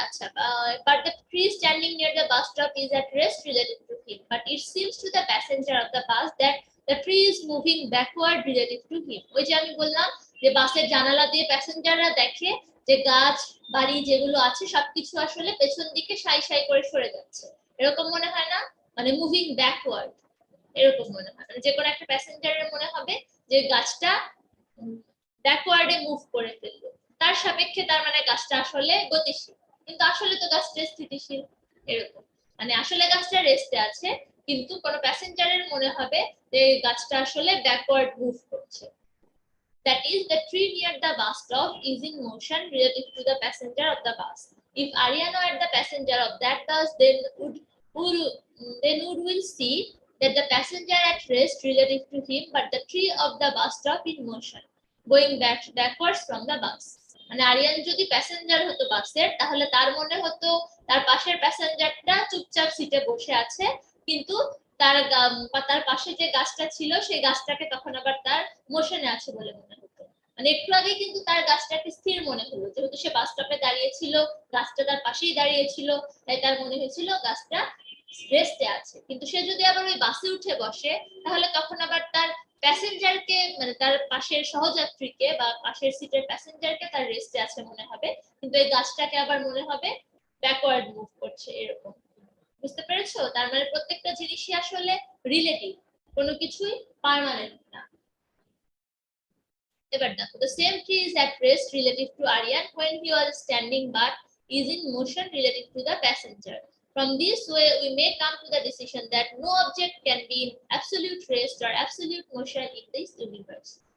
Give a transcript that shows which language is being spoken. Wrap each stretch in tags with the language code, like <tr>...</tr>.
<en>আচ্ছা, but the tree standing near the bus stop is at rest relative to him, but it seems to the passenger of the bus that the tree is moving backward relative to him.</en> <bn>ওই যে আমি বললাম যে বাসের জানালা দিয়ে প্যাসেঞ্জাররা দেখে যে গাছ বাড়ি যেগুলো আছে সবকিছু আসলে পেছন দিকে সাই সাই করে সরে যাচ্ছে, এরকম মনে হয় না? মানে মুভিং ব্যাকওয়ার্ড, এরকম মনে হয়। মানে যে কোনো একটা প্যাসেঞ্জারের মনে হবে যে গাছটা ব্যাকওয়ার্ডে মুভ করে ফেললো, তার সাপেক্ষে, তার মানে গাছটা আসলে গতিশীল, কিন্তু আসলে তো গাছটা স্থিতিশীল, এরকম। মানে আসলে গাছটা রেস্টে আছে, কিন্তু কোন প্যাসেঞ্জারের মনে হবে যে গাছটা আসলে ব্যাকওয়ার্ড মুভ করছে।</bn> <en>That is, the tree near the bus stop is in motion relative to the passenger of the bus. If Aryan were the passenger of that bus, then will see that the passenger at rest relative to him, but the tree of the bus stop in motion, going backwards from the bus.</en> <bn>মানে আরিয়ান যদি passenger হতো বাসের, তাহলে তার মনে হতো তার পাশের প্যাসেঞ্জারটা চুপচাপ সিটে বসে আছে, কিন্তু তার পাশে যে গাছটা ছিল সেই গাছটাকে তখন আবার তার মোশনে আছে বলে মনে হতো। মানে একটু আগে কিন্তু তার গাছটাকে স্থির মনে হলো, যেহেতু সে বাস স্টপে দাঁড়িয়ে ছিল, গাছটা তার পাশেই দাঁড়িয়ে ছিল, তাই তার মনে হয়েছিল গাছটা রেস্টে আছে। কিন্তু সে যদি আবার ওই বাসে উঠে বসে, তাহলে তখন আবার তার প্যাসেঞ্জারকে, মানে তার পাশের সহযাত্রীকে বা পাশের সিটের প্যাসেঞ্জারকে তার রেস্টে আছে মনে হবে, কিন্তু এই গাছটাকে আবার মনে হবে ব্যাকওয়ার্ড মুভ করছে, এরকম। বুঝতে পেরেছো? তার মানে প্রত্যেকটা জিনিসই আসলে রিলেটিভ, কোনো কিছুই পার্মানেন্ট না। এবার দেখো,</bn> <en>the same tree is at rest relative to Aryan when he was standing, but is in motion relative to the passenger. From this way, we may come to the decision that no object can be in absolute rest or absolute motion in this universe.</en>